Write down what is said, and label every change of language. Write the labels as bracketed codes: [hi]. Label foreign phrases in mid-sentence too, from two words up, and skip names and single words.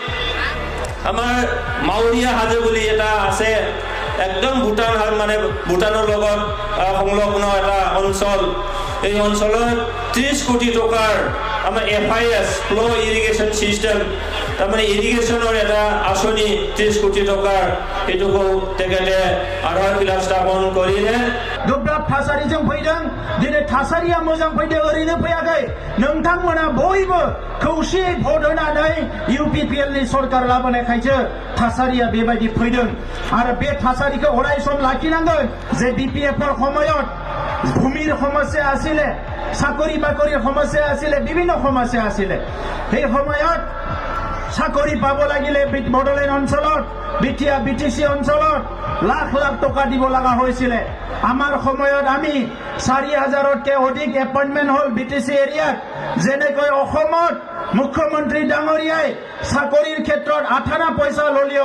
[as] আমাৰ মাউৰিয়া হাজো বুলি এটা আছে একদম ভূটান মানে ভূটানৰ লগত সংলগ্ন এটা অঞ্চল এই অঞ্চলত 30 কোটি টকাৰ আমাৰ FIS [en] flow irrigation system [as] তাৰমানে ইৰিগেশ্যনৰ এটা আঁচনি 30 কোটি টকাৰ এটুকু তেখেতে আধাৰশিলা স্থাপন কৰিলে [brx] गोब्राब थासारिजों फैदों दिनै थासारिया मोजां फैदों ओरैनो फैयाखै नोंथांमोना बयबो खौसेयै भोट होनानै इउपिपिएल नि सरकार लाबोनायखायसो थासारिया बेबायदि फैदों आरो बे थासारिखौ अराय सम लाखिनांगोन जे बिपिएफৰ [as] সময়ত ভূমিৰ সমস্যা আছিল চাকৰি বাকৰিৰ সমস্যা আছিল বিভিন্ন সমস্যা আছিল এই সময়ত চাকৰি পাব লাগিলে বড়োলেণ্ড অঞ্চলত বিটিয়া বিটিসি অঞ্চলত লাখ লাখ টকা দিব লগা হৈছিল আমাৰ সময়ত আমি 4000তকৈ অধিক এপইণ্টমেণ্ট হ'ল বিটিসি এৰিয়াত যেনেকৈ অসমত মুখ্যমন্ত্ৰী ডাঙৰীয়াই চাকৰিৰ ক্ষেত্ৰত 18 পইচা ললিও